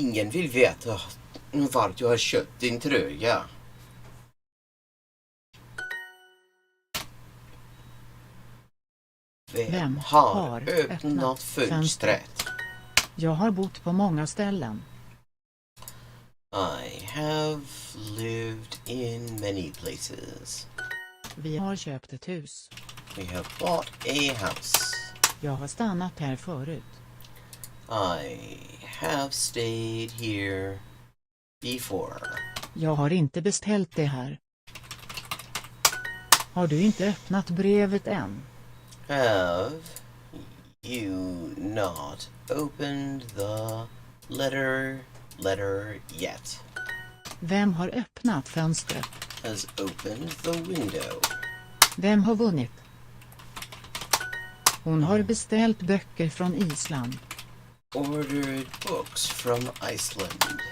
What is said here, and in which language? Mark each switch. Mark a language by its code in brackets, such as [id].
[sv] vill veta var du har köpt din tröja. Vem har öppnat fönstret? Jag har bott på många ställen. [en] I have lived in many places. [sv] Vi har köpt ett hus. [en] We have bought a house. [sv] Jag har stannat här förut. [en] I have stayed here before. [sv] Jag har inte beställt det här. Har du inte öppnat brevet än? [en] Have you not opened the letter yet? [sv] Vem har öppnat fönstret? [en] Has opened the window. [sv] Vem har vunnit? Hon har beställt böcker från Island. [en] Ordered books from Iceland.